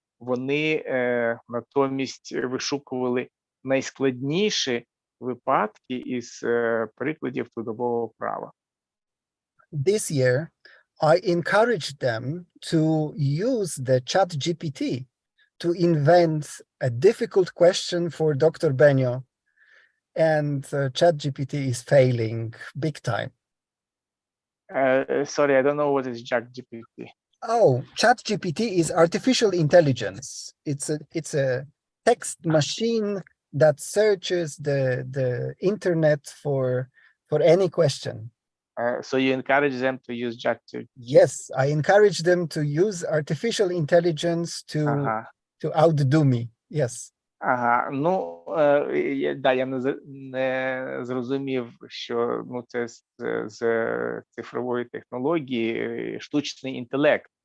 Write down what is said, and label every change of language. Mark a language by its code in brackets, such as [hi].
[uk] Вони натомість вишукували найскладніші випадки із прикладів трудового права. [en] This year, I encouraged them to use the ChatGPT to invent a difficult question for Dr. Benio, and ChatGPT is failing big time. Sorry, I don't know what is ChatGPT. Oh, ChatGPT is artificial intelligence. It's a text machine that searches the internet for any question. So you encourage them to use ChatGPT? Yes, I encourage them to use artificial intelligence to outdo me. Yes. [uk] Ага, ну, я не зрозумів, що це з цифрової технології штучний інтелект.